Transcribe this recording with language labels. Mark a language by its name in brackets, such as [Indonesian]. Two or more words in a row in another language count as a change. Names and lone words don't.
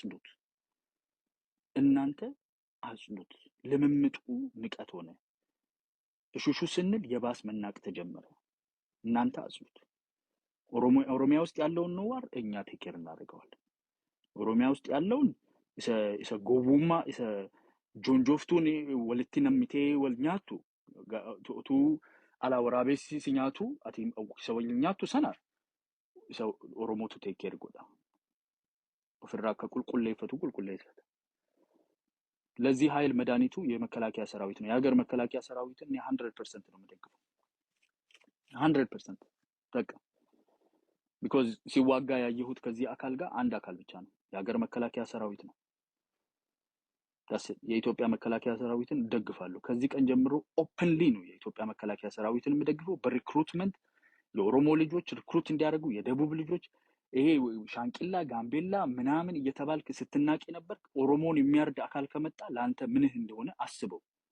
[Amharic] አጽኑት። ልምምጡ ንቀት ሆነ። እሹሹ ስንል የባስ መናቅ ተጀመረ። እናንተ አጽኑት። ኦሮሚያ ውስጥ ያለውን ኖዋር እኛ ቴኬር እናደርገዋለን። ኦሮሚያ ውስጥ ያለውን [Oromo] isa gowwummaa isa jonjoftuun walitti nammitee wal nyaattu utuu alaa waraabessi si nyaatu ati isa wal nyaattu sana isa Oromootu [English] take care [Oromo] godha. ofirraa akka qulqulleeffatu qulqulleeffata። [Amharic] ለዚህ ኃይል መድኃኒቱ የመከላከያ ሰራዊት ነው። የሀገር መከላከያ ሰራዊትን 100% ነው የምደግፈው 100% በቃ ቢኮዝ ሲዋጋ ያየሁት ከዚህ አካል ጋር አንድ አካል ብቻ ነው። የሀገር መከላከያ ሰራዊት ነው። የኢትዮጵያ መከላከያ ሰራዊትን ደግፋለሁ። ከዚህ ቀን ጀምሮ ኦፕንሊ ነው የኢትዮጵያ መከላከያ ሰራዊትን የምደግፈው። በሪክሩትመንት ለኦሮሞ ልጆች ሪክሩት እንዲያደርጉ የደቡብ ልጆች ይሄ ሻንቂላ ጋምቤላ ምናምን እየተባልክ ስትናቂ ነበር። ኦሮሞን የሚያርድ አካል ከመጣ ለአንተ ምንህ እንደሆነ አስበው።